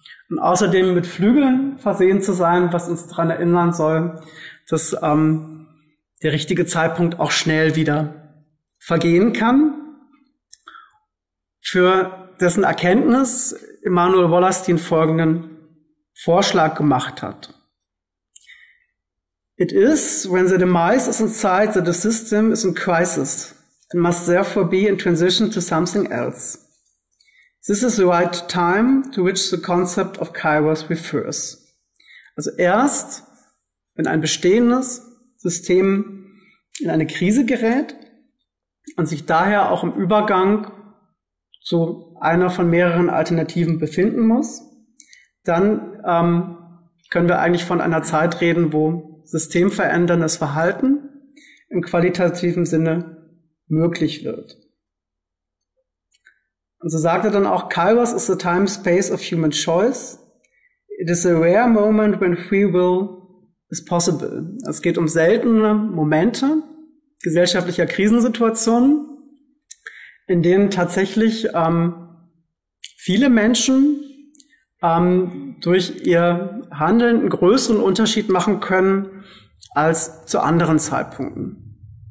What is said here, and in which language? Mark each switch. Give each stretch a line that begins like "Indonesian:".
German: Und außerdem mit Flügeln versehen zu sein, was uns daran erinnern soll, dass der richtige Zeitpunkt auch schnell wieder vergehen kann. Für dessen Erkenntnis Emanuel Wallerstein folgenden Vorschlag gemacht hat.
English: It is when the demise is inside that the system is in crisis and must therefore be in transition to something else. This is the right time to which the concept of Kairos refers.
German: Also erst, wenn ein bestehendes System in eine Krise gerät und sich daher auch im Übergang zu einer von mehreren Alternativen befinden muss, dann können wir eigentlich von einer Zeit reden, wo systemveränderndes Verhalten im qualitativen Sinne möglich wird. Und so sagt er dann auch,
English: Kairos is the time space of human choice. It is a rare moment when free will is possible.
German: Es geht um seltene Momente gesellschaftlicher Krisensituationen, in denen tatsächlich viele Menschen durch ihr Handeln einen größeren Unterschied machen können als zu anderen Zeitpunkten.